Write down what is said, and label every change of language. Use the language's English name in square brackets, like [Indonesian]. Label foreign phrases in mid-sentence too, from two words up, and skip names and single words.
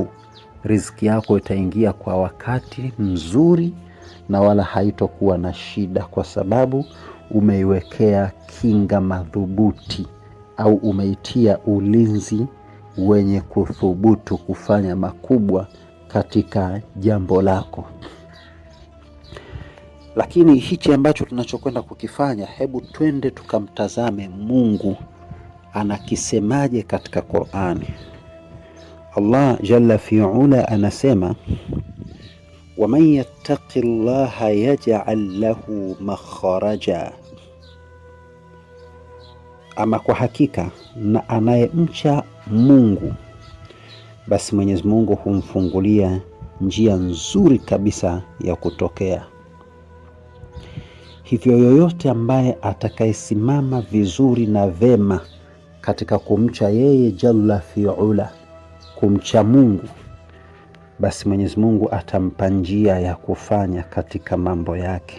[Swahili] Riziki yako itaingia kwa wakati mzuri na wala haitokuwa na shida, kwa sababu umeiwekea kinga madhubuti, au umeitia ulinzi wenye kuthubutu kufanya makubwa katika jambo lako. Lakini hichi ambacho tunachokwenda kukifanya, hebu twende tukamtazame Mungu anakisemaje katika Qur'ani. Allah [Arabic] جل في علاه [Swahili] anasema, [Arabic] وَمَنْ يَتَّقِ اللَّهَ يَجْعَلْ لَهُ مَخْرَجًا. [Swahili] Ama kwa hakika na anayemcha Mungu, basi Mwenyezi Mungu humfungulia njia nzuri kabisa ya kutokea. Hivyo yoyote ambaye atakayesimama vizuri na vema katika kumcha yeye [Arabic] جل في علاه, [Swahili] kumcha Mungu, basi Mwenyezi Mungu atampa njia ya kufanya katika mambo yake.